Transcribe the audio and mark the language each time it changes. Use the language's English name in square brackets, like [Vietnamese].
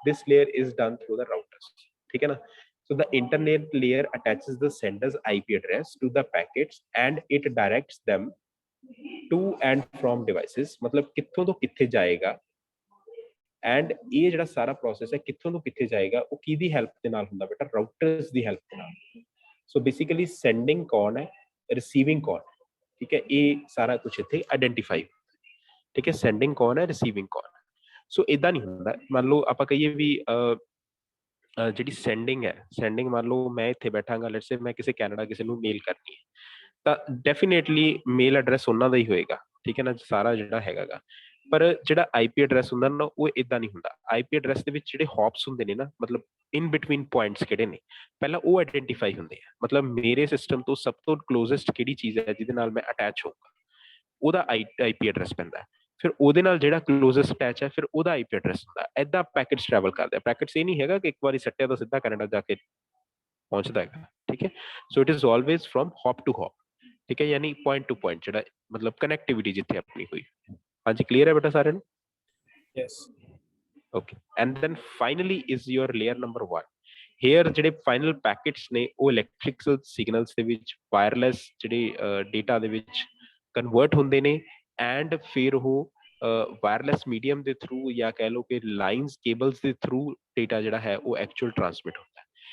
[English] This layer is done through the routers। [Punjabi] ठीक है ना? [English] So the internet layer attaches the sender's IP address to the packets and it directs them to and from devices। [Punjabi] मतलब कित्थों तो कित्थे जाएगा and ਇਹ ਜਿਹੜਾ ਸਾਰਾ ਪ੍ਰੋਸੈਸ ਹੈ ਕਿੱਥੋਂ ਤੋਂ ਕਿੱਥੇ ਜਾਏਗਾ, ਉਹ ਕਿਹਦੀ ਹੈਲਪ ਦੇ ਨਾਲ ਹੁੰਦਾ ਬੇਟਾ, ਰਾਊਟਰਸ ਦੀ ਹੈਲਪ ਦੇ ਨਾਲ। ਸੋ ਬੇਸਿਕਲੀ ਸੈਂਡਿੰਗ ਕੌਣ ਹੈ, ਰਿਸੀਵਿੰਗ ਕੌਣ ਹੈ, ਠੀਕ ਹੈ, ਇਹ ਸਾਰਾ ਕੁਝ ਇੱਥੇ ਆਇਡੈਂਟੀਫਾਈ, ਠੀਕ ਹੈ, ਸੈਂਡਿੰਗ ਕੌਣ ਹੈ, ਰਿਸੀਵਿੰਗ ਕੌਣ ਹੈ। ਸੋ ਇਦਾਂ ਨਹੀਂ ਹੁੰਦਾ, ਮੰਨ ਲਓ ਆਪਾਂ ਕਹੀਏ ਵੀ ਜਿਹੜੀ ਸੈਂਡਿੰਗ ਹੈ, ਸੈਂਡਿੰਗ ਮੰਨ ਲਓ ਮੈਂ ਇੱਥੇ ਬੈਠਾਂਗਾ, ਲੈਟਸ ਸੇ ਮੈਂ ਕਿਸੇ ਕੈਨੇਡਾ ਕਿਸੇ ਨੂੰ ਮੇਲ ਕਰਨੀ ਹੈ, ਤਾਂ ਡੈਫੀਨੇਟਲੀ ਮੇਲ ਐਡਰੈਸ ਉਹਨਾਂ ਦਾ ਹੀ ਹੋਏਗਾ, ਠੀਕ ਹੈ ਨਾ, ਸਾਰਾ ਜਿਹੜਾ ਹੈਗਾ ਗਾ। ਪਰ ਜਿਹੜਾ ਆਈਪੀ ਐਡਰੈਸ ਹੁੰਦਾ ਨਾ, ਉਹ ਇਦਾਂ ਨਹੀਂ ਹੁੰਦਾ। ਆਈਪੀ ਐਡਰੈਸ ਦੇ ਵਿੱਚ ਜਿਹੜੇ ਹੌਪਸ ਹੁੰਦੇ ਨੇ ਨਾ, ਮਤਲਬ ਇਨ ਬਿਟਵੀਨ ਪੁਆਇੰਟਸ ਕਿਹੜੇ ਨੇ, ਪਹਿਲਾਂ ਉਹ ਆਇਡੈਂਟੀਫਾਈ ਹੁੰਦੇ ਆ। ਮਤਲਬ ਮੇਰੇ ਸਿਸਟਮ ਤੋਂ ਸਭ ਤੋਂ ਕਲੋਜ਼ੈਸਟ ਕਿਹੜੀ ਚੀਜ਼ ਹੈ ਜਿਹਦੇ ਨਾਲ ਮੈਂ ਅਟੈਚ ਹੋਊਗਾ, ਉਹਦਾ ਆਈਪੀ ਐਡਰੈਸ ਪੈਂਦਾ। ਫਿਰ ਉਹਦੇ ਨਾਲ ਜਿਹੜਾ ਕਲੋਜ਼ੈਸਟ ਅਟੈਚ ਹੈ, ਫਿਰ ਉਹਦਾ ਆਈਪੀ ਐਡਰੈਸ ਹੁੰਦਾ। ਏਦਾਂ ਪੈਕੇਟਸ ਟਰੈਵਲ ਕਰਦੇ ਆ। ਪੈਕੇਟਸ ਇਹ ਨਹੀਂ ਹੈਗਾ ਕਿ ਇੱਕ ਵਾਰੀ ਸੱਟਿਆ ਤਾਂ ਸਿੱਧਾ ਕੈਨੇਡਾ ਜਾ ਕੇ ਪਹੁੰਚਦਾ ਹੈਗਾ, ਠੀਕ ਹੈ। [English] so it is always from hop to hop, [Punjabi] ਠੀਕ ਹੈ, ਯਾਨੀ ਪੁਆਇੰਟ ਟੂ ਪੁਆਇੰਟ, ਜਿਹੜਾ ਮਤਲਬ ਕਨੈਕਟੀਵਿਟੀ ਜਿੱਥੇ ਆਪਣੀ ਹੋਈ। ਹਾਂਜੀ, ਕਲੀਅਰ ਹੈ ਬੇਟਾ ਸਾਰਿਆਂ ਨੂੰ? [English] yes okay, and then finally is your layer number 1. [Punjabi] here ਜਿਹੜੇ ਫਾਈਨਲ ਪੈਕੇਟਸ ਨੇ ਉਹ ਇਲੈਕਟ੍ਰਿਕਲ ਸਿਗਨਲਸ ਦੇ ਵਿੱਚ ਵਾਇਰਲੈਸ ਜਿਹੜੇ ਡੇਟਾ ਦੇ ਵਿੱਚ ਕਨਵਰਟ ਹੁੰਦੇ ਨੇ, ਐਂਡ ਫਿਰ ਉਹ ਵਾਇਰਲੈਸ ਮੀਡੀਅਮ ਦੇ ਥਰੂ ਜਾਂ ਕਹਿ ਲਓ ਕਿ ਲਾਈਨਸ ਕੇਬਲਸ ਦੇ ਥਰੂ ਡੇਟਾ ਜਿਹੜਾ ਹੈ ਉਹ ਐਕਚੁਅਲ ਟਰਾਂਸਮਿਟ ਹੁੰਦਾ ਹੈ।